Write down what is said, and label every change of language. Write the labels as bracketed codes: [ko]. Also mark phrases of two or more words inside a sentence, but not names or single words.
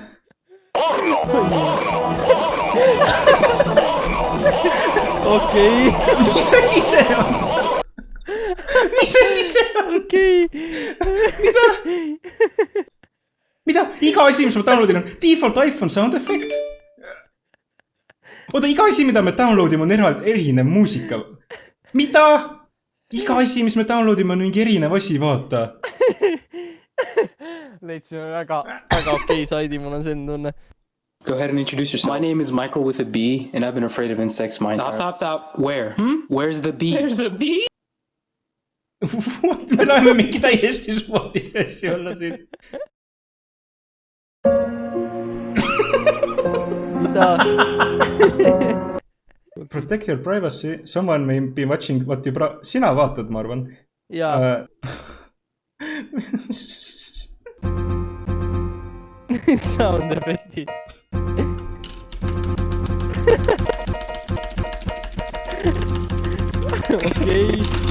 [et] Okei. Mis asi see on? Mis asi see on? Okei. Mida? Iga asi, mis ma downloadin on [en] default iPhone sound effect. [et] Oota, iga asi, mida me downloadime on erinev muusika. Mida? Iga asi, mis me downloadime on mingi erinev asi, vaata. Leidsime väga okei saidi, mul on selline tunne. [en] Go ahead and introduce yourself. My name is Michael with a B, and I've been afraid of insects my entire... Stop. Where? Where's the B? There's a B? [et] Me näeme mingi täiesti suvalisi asju olla siin. Mida? [en] Protect your privacy. Someone may be watching what you... [et] Sina vaatad, ma arvan. Jaa. [en] Sound effectid. [et] Okei.